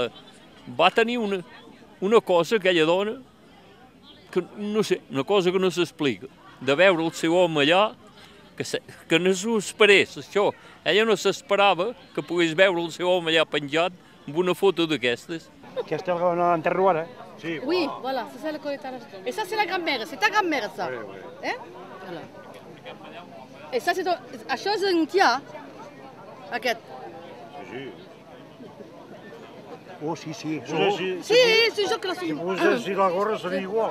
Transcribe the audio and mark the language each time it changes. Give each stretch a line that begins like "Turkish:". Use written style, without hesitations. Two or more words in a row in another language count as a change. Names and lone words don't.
Catalan: Va tenir una cosa, aquella dona, que no sé, una cosa que no s'explica. De veure el seu home allà, que no s'ho esperés, això. Ella no s'esperava que pogués veure el seu home allà penjat amb una foto d'aquestes. Aquesta és una terroir, Sí.
French: Oui, voilà, ça c'est le collectage. Et ça c'est la grand-mère, c'est ta grand-mère ça. Voilà. Et ça c'est
Catalan: això és un tia, aquest. Oh, sí. Sí, sí, jo que la Si posés la gorra seria igual.